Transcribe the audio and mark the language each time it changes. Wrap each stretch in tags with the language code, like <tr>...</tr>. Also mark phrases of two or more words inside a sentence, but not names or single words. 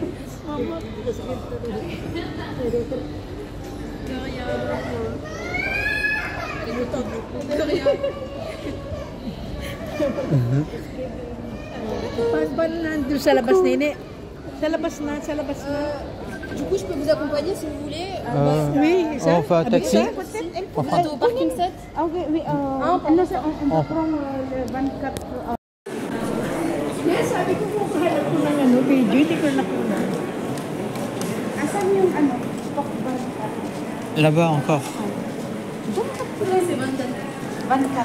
<tl>Paano nandun sa labas, nene? Sa labas na.</tl> <fr>Du coup, je peux vous accompagner si vous voulez. Oui, ça. On fait un taxi. Vous êtes au parking 7.</fr> <en>Okay, on from Bangkok. Yes,</en> <tl>sabi ko kung kahanap ko ng ano, video, hindi ko nakuha. Asan yung ano? Stock ba?</tl> <fr>Là-bas encore. Là, c'est 24. Bangkok.</fr>